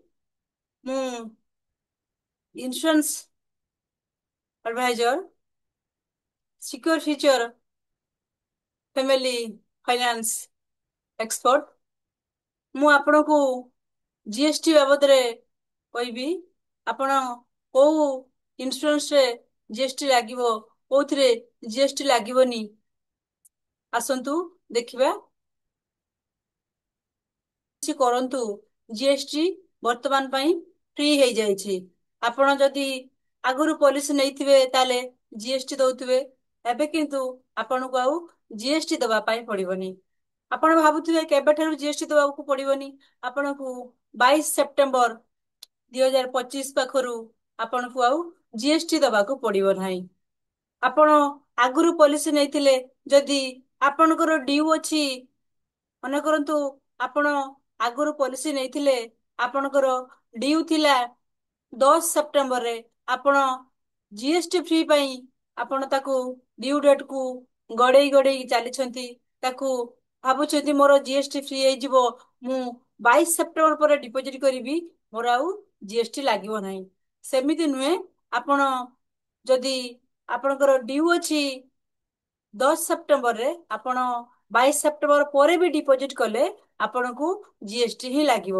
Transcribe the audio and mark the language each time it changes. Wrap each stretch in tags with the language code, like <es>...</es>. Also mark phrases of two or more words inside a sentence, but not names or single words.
<en>मु insurance advisor, secure future family finance expert.</en> <or>ମୁଁ ଆପଣଙ୍କୁ ଜିଏସଟି ବାବଦରେ କହିବି। ଆପଣ କେଉଁ ଇନ୍ସୁରାନ୍ସ ରେ ଜିଏସଟି ଲାଗିବ, କେଉଁଥିରେ ଜିଏସଟି ଲାଗିବନି, ଆସନ୍ତୁ ଦେଖିବା। କିଛି କରନ୍ତୁ। जीएसटी ବର୍ତ୍ତମାନ ପାଇଁ ଫ୍ରି ହେଇଯାଇଛି। ଆପଣ ଯଦି ଆଗରୁ ପଲିସି ନେଇଥିବେ ତାହେଲେ जीएसटी ଦଉଥିବେ। ଏବେ କିନ୍ତୁ ଆପଣଙ୍କୁ ଆଉ जीएसटी ଦବା ପାଇଁ ପଡିବନି। ଆପଣ ଭାବୁଥିବେ କେବେଠାରୁ जीएसटी ଦବାକୁ ପଡିବନି। ଆପଣଙ୍କୁ 22 ସେପ୍ଟେମ୍ବର 2025 ପାଖରୁ ଆପଣଙ୍କୁ ଆଉ जीएसटी ଦବାକୁ ପଡିବ ନାହିଁ। ଆପଣ ଆଗରୁ ପଲିସି ନେଇଥିଲେ, ଯଦି ଆପଣଙ୍କର ଡ୍ୟୁ ଅଛି, ମନେ କରନ୍ତୁ ଆପଣ ଆଗରୁ ପଲିସି ନେଇଥିଲେ, ଆପଣଙ୍କର ଡ୍ୟୁ ଥିଲା 10 ସେପ୍ଟେମ୍ବରରେ, ଆପଣ</or> <en>GST free</en> <or>ପାଇଁ ଆପଣ ତାକୁ ଡ୍ୟୁ ଡେଟ୍ କୁ ଗଡେଇ ଗଡେଇ ଚାଲିଛନ୍ତି। ତାକୁ ଭାବୁଛନ୍ତି ମୋର</or> <en>GST free</en> <or>ହେଇଯିବ, ମୁଁ 22 ସେପ୍ଟେମ୍ବର ପରେ ଡିପୋଜିଟ କରିବି, ମୋର ଆଉ जीएसटी ଲାଗିବ ନାହିଁ। ସେମିତି ନୁହେଁ। ଆପଣ ଯଦି ଆପଣଙ୍କର ଡ୍ୟୁ ଅଛି 10 ସେପ୍ଟେମ୍ବରରେ, ଆପଣ 22 ସେପ୍ଟେମ୍ବର ପରେ ବି ଡିପୋଜିଟ କଲେ ଆପଣଙ୍କୁ जीएसटी ହିଁ ଲାଗିବ।</or>